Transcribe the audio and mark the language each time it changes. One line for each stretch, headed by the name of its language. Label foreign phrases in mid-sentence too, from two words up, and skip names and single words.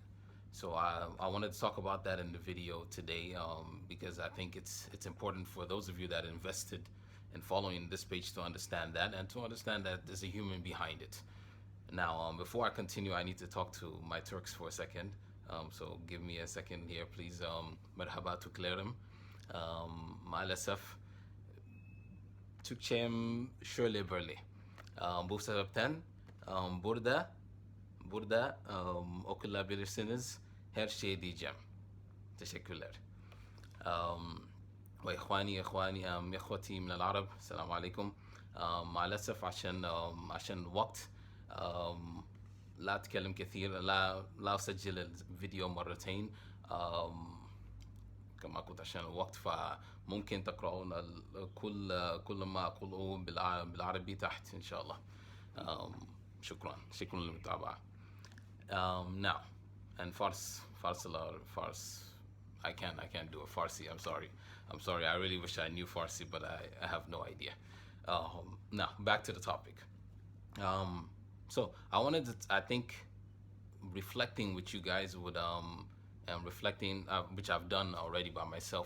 English: So I wanted to talk about that in the video today, because I think it's important for those of you that invested in following this page to understand that, and to understand that there's a human behind it. Now, before I continue, I need to talk to my Turks for a second. So give me a second here, please.
Turkish: Merhaba tuklerim. Maalesef Türkçem şöyle böyle. Bu sebepten burada okuyabilirsiniz. Her şey diyeceğim. Teşekkürler.
Arabic: Um, واخواني اخوتي من العرب السلام عليكم. مع الاسف عشان الوقت، لا اتكلم كثير، لا اسجل الفيديو مرتين. كما قلت عشان الوقت، فممكن تقرؤون كل ما اقوله بالعربي تحت ان شاء الله. شكرا للمتابعة.
English: Now, and Fars. I can't do a Farsi. I'm sorry. I really wish I knew Farsi, but I have no idea. Now back to the topic. So I think reflecting with you guys would and reflecting, which I've done already by myself.